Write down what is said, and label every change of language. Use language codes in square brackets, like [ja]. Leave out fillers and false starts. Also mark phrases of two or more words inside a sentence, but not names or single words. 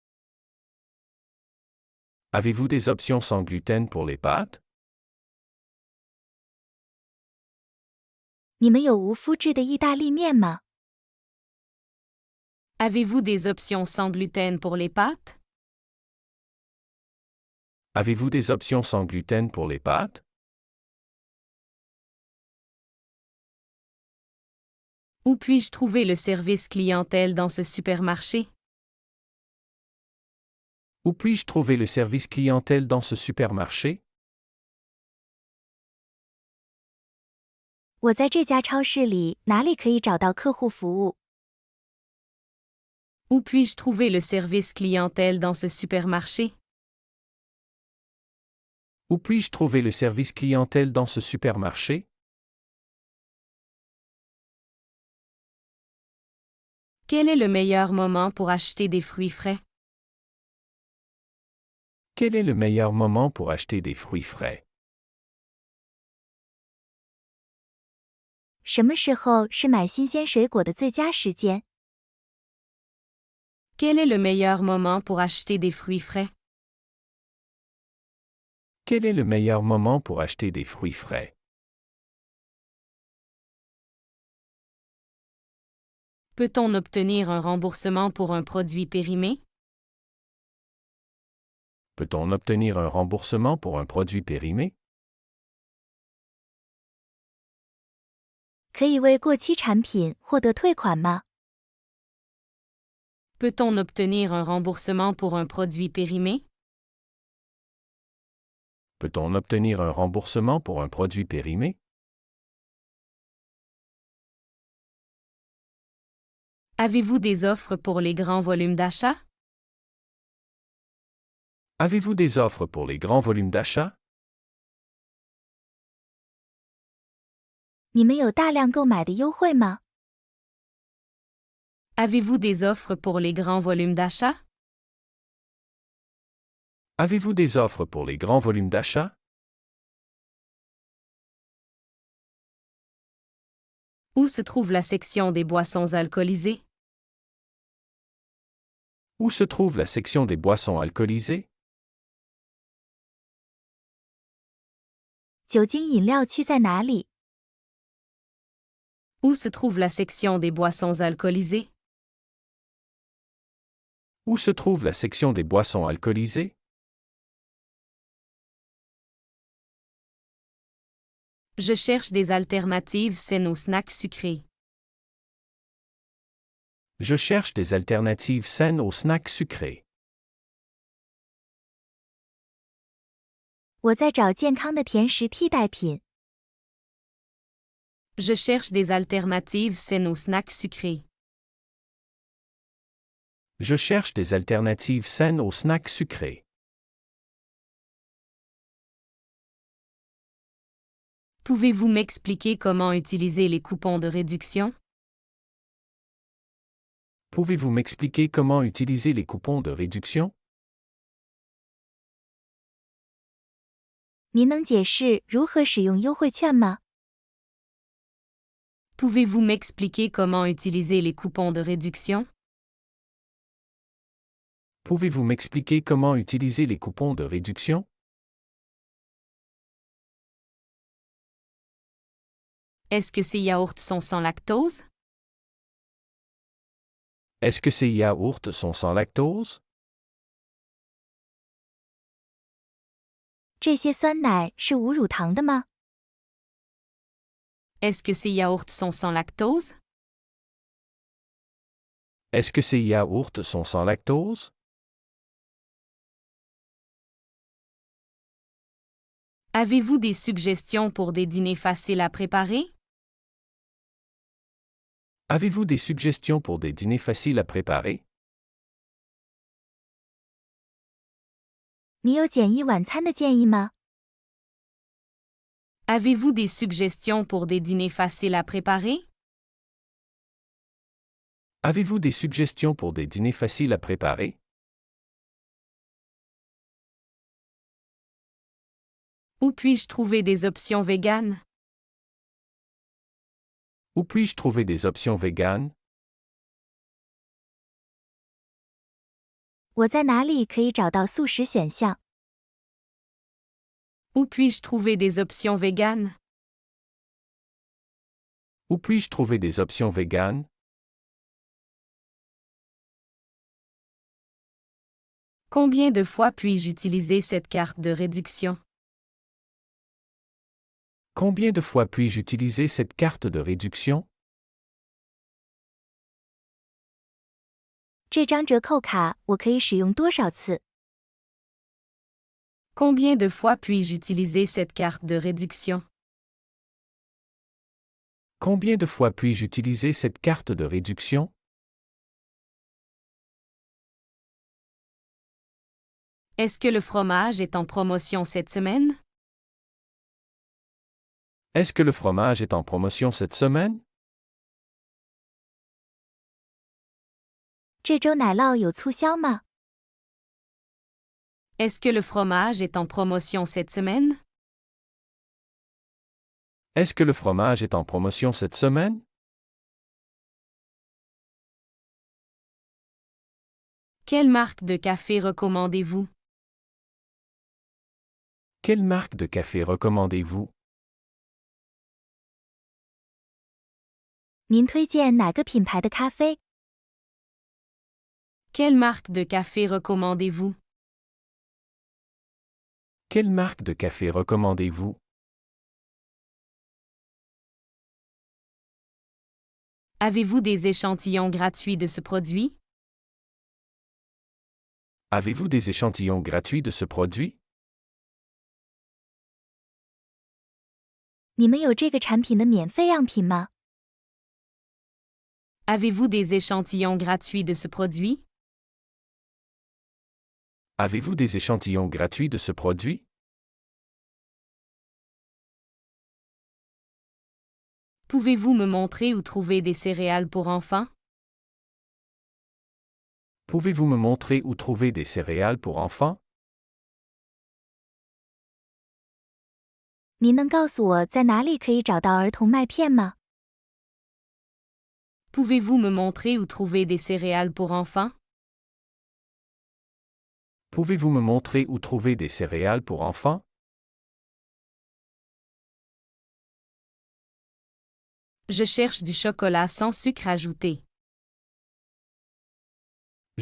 [fr] Avez-vous des options sans gluten pour les pâtes? [zh] 你们有无麸质的意大利面吗？ [fr] Avez-vous des options sans gluten pour les pâtes? Avez-vous des options sans gluten pour les pâtes? Où puis-je trouver le service clientèle dans ce supermarché? Où puis-je trouver le service clientèle dans ce supermarché? [zh] 我在这家超市里哪里可以找到客户服务？ [fr] Où puis-je trouver le service clientèle dans ce supermarché? Où puis-je trouver le service clientèle dans ce supermarché? Quel est le meilleur moment pour acheter des fruits frais? Quel est le meilleur moment pour acheter des fruits frais? [zh] 什么时候是买新鲜水果的最佳时间？ [fr] Quel est le meilleur moment pour acheter des fruits frais? Quel est le meilleur moment pour acheter des fruits frais? Peut-on obtenir un remboursement pour un produit périmé? Peut-on obtenir un remboursement pour un produit périmé? [zh] 可以为过期产品获得退款吗？ [fr] Peut-on obtenir un remboursement pour un produit périmé? Peut-on obtenir un remboursement pour un produit périmé? Avez-vous des offres pour les grands volumes d'achat? Avez-vous des offres pour les grands volumes d'achat? [zh] 你们有大量购买的优惠吗？ [fr] Avez-vous des offres pour les grands volumes d'achat? Avez-vous des offres pour les grands volumes d'achat? Où se trouve la section des boissons alcoolisées? Où se trouve la section des boissons alcoolisées? [zh] 酒精饮料区在哪里？ [fr] Où se trouve la section des boissons alcoolisées? Où se trouve la section des boissons alcoolisées? Je cherche des alternatives saines aux snacks sucrés. Je cherche des alternatives saines aux snacks sucrés. [zh] 我在找健康的甜食替代品。 [fr] Je cherche des alternatives saines aux snacks sucrés. Je cherche des alternatives saines aux snacks sucrés. Pouvez-vous m'expliquer comment utiliser les coupons de réduction? Pouvez-vous m'expliquer comment utiliser les coupons de réduction? [zh] 您能解释如何使用优惠券吗？ [fr] Pouvez-vous m'expliquer comment utiliser les coupons de réduction? Pouvez-vous m'expliquer comment utiliser les coupons de réduction? Est-ce que ces yaourts sont sans lactose? Est-ce que ces yaourts sont sans lactose? [zh] 这些酸奶是无乳糖的吗？ [fr] Est-ce que ces yaourts sont sans lactose? Est-ce que ces yaourts sont sans lactose? Avez-vous des suggestions pour des dîners faciles à préparer? Avez-vous des suggestions pour des dîners faciles à préparer? [zh] 你有简易晚餐的建议吗？ [fr] Avez-vous des suggestions pour des dîners faciles à préparer? Avez-vous des suggestions pour des dîners faciles à préparer? Où puis-je trouver des options véganes? Où puis-je trouver des options véganes? [zh] 我在哪里可以找到素食选项？ [fr] Où puis-je trouver des options véganes? Où puis-je trouver des options véganes? Combien de fois puis-je utiliser cette carte de réduction? Combien de fois puis-je utiliser cette carte de réduction? [zh] 这张折扣卡我可以使用多少次？ [fr] Combien de fois puis-je utiliser cette carte de réduction? Combien de fois puis-je utiliser cette carte de réduction? Est-ce que le fromage est en promotion cette semaine? Est-ce que le fromage est en promotion cette semaine? [zh] 这周奶酪有促销吗？ [fr] Est-ce que le fromage est en promotion cette semaine? Est-ce que le fromage est en promotion cette semaine? Quelle marque de café recommandez-vous? Quelle marque de café recommandez-vous? [zh] 您推荐哪个品牌的咖啡？ [fr] Quelle marque de café recommandez-vous? Quelle marque de café recommandez-vous? Avez-vous des échantillons gratuits de ce produit? Avez-vous des échantillons gratuits de ce produit? [zh] 你们有这个产品的免费样品吗？ [fr] Avez-vous des échantillons gratuits de ce produit? Avez-vous des échantillons gratuits de ce produit? Pouvez-vous me montrer où trouver des céréales pour enfants? Pouvez-vous me montrer où trouver des céréales pour enfants? [zh] 您能告诉我在哪里可以找到儿童麦片吗？ [fr] Pouvez-vous me montrer où trouver des céréales pour enfants? Pouvez-vous me montrer où trouver des céréales pour enfants? Je cherche du chocolat sans sucre ajouté.